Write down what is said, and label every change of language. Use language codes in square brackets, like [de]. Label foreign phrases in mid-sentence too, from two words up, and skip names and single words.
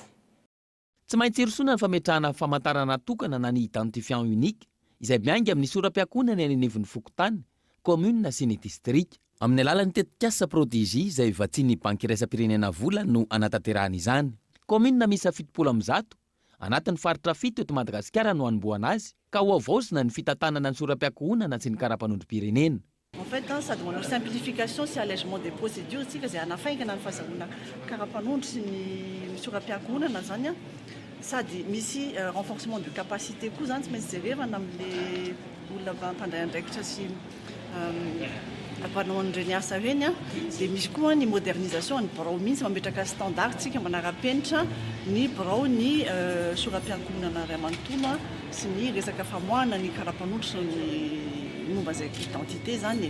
[mg] Tsy maintsy irosoana ny fametrahana famantarana tokana na ny [fr] identifiant unique [mg] izay miainga amin'ny soram-piakonana eny anivon'ny fokotany, komuna sy ny distrika. Amin'ny alalan'ny tetikasa Prodigie izay vatsian'ny banky iraisam-pirenena vola no anatanterahana izany. Komuna miisa 700 anatin'ny faritra 7 eto Madagasikara no hanomboana azy ka ho avaosina ny fitantanana ny soram-piakonana sy ny karapanondrom-pirenena. [fr] En fait, ça demande une simplification, c'est allègement des procédures aussi, parce que c'est un affaire qu'on a fait ça, [mg] karapanondro sy ny soram-piakonana zany. Sady misy [fr] renforcement de capacité [mg] koa zany tsy maintsy jerevana amin'le olona mpandray andraikitra sy mpanao an'ireny asa ireny dia misy koa ny modernisation ny birao mihitsy mametraka standard tsika manara-penitra ny birao ny soram-piankonana ray amanontolo sy ny resaka famoahana ny karapanondro sy ny momba zay identité zany.